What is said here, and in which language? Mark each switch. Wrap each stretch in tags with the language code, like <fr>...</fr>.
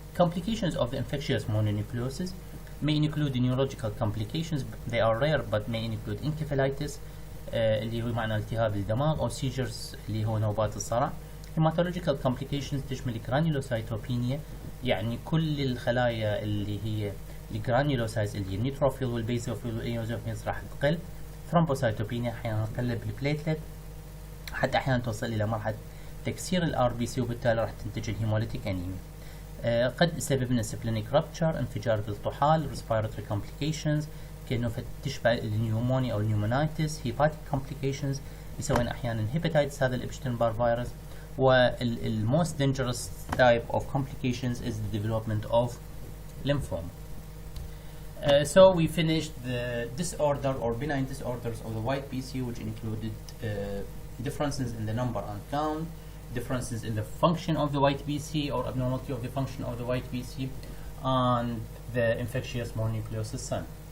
<en>Complications of the infectious mononucleosis may include neurological complications. They are rare but may include encephalitis</en> <ar>اللي هو معنى التهاب الدماغ أو seizures اللي هو نوبات الصرع.</ar> <en>hematological complications</en> <ar>تشمل granulocytopenia، يعني كل الخلايا اللي هي الجرانيولوسايتس اللي هي النيوتروفيل والبيزوفيل والايوزوفيلز راح تقل. ثرومبوسايتوبينيا احيانا تقلب بالبليتلت، حتى احيانا توصل الى مرحله تكسير الار بي سي، وبالتالي راح تنتج الهيموليتيك انيميا. قد يسبب لنا سبلينيك رابتشر، انفجار بالطحال، ريسبيراتوري كومبليكيشنز كانه تشبه النيومونيا او النيومونايتس، هيباتيك كومبليكيشنز يسوين احيانا هيباتايتس هذا الابشتنبار فيروس.</ar> <en>والموست dangerous type of complications is the development of lymphoma. So we finished the disorder or benign disorders of the white BC, which included differences in the number and count, differences in the function of the white BC or abnormality of the function of the white BC, and the infectious mononucleosis sign.</en>